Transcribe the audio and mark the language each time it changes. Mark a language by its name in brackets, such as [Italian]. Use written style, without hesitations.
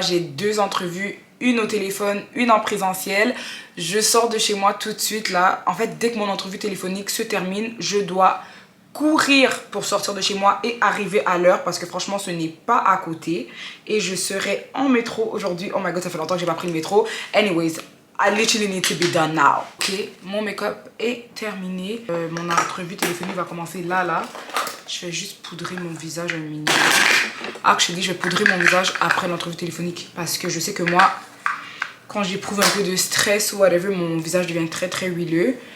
[French] J'ai 2 entrevues. Une au téléphone, une en présentiel. Je sors de chez moi tout de suite là. En fait, dès que mon entrevue téléphonique se termine, je dois courir pour sortir de chez moi et arriver à l'heure parce que franchement, ce n'est pas à côté. Et je serai en métro aujourd'hui. [English] Oh my god, [French] ça fait longtemps que j'ai pas pris le métro. [English] Anyways, I literally need to be done now. [French] Ok, mon make-up est terminé. Mon entrevue téléphonique va commencer là. Je vais juste poudrer mon visage un minimum. Actually, je vais poudrer mon visage après l'entrevue téléphonique parce que je sais que moi, quand j'éprouve un peu de stress ou whatever, mon visage devient très huileux.